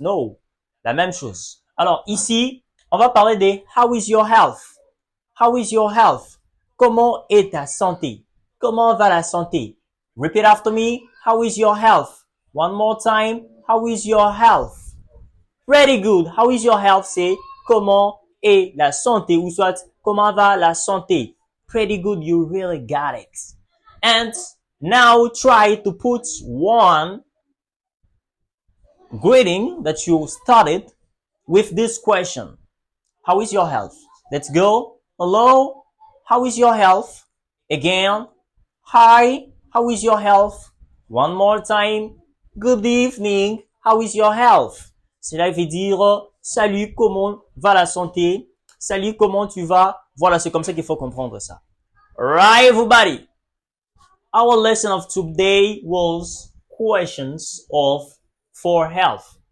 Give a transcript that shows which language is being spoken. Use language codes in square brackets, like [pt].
[fr] No, la même chose. Alors ici, on va parler de [en] how is your health? How is your health? [fr] Comment est ta santé? Comment va la santé? [en] Repeat after me. How is your health? One more time. How is your health? Pretty good. How is your health? [fr] C'est comment est la santé ou soit comment va la santé? [en] Pretty good. You really got it. And now try to put one greeting that you started with this question. How is your health? Let's go. Hello. How is your health? Again. Hi. How is your health? One more time. Good evening. How is your health? [fr] Cela veut dire salut, comment va la santé? Salut, comment tu vas? Voilà, c'est comme ça qu'il faut comprendre ça. [en] Right, everybody. Our lesson of today was questions for health.